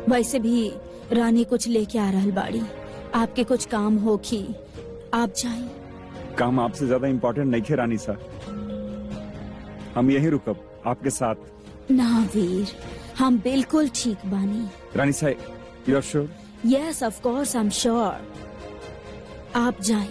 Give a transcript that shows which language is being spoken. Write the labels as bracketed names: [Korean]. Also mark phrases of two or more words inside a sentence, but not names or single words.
[Bhojpuri] वैसे भी रानी कुछ लेके आ रहल बाड़ी, आपके कुछ काम होखी, आप जाएं। काम आपसे ज्यादा इम्पोर्टेंट नहीं थे रानी साहब, हम यहीं रुकब आपके साथ। ना वीर, हम बिल्कुल ठीक बानी। रानी साहब, [English] You are sure? Yes of course I am sure. [Bhojpuri] आप जाएं।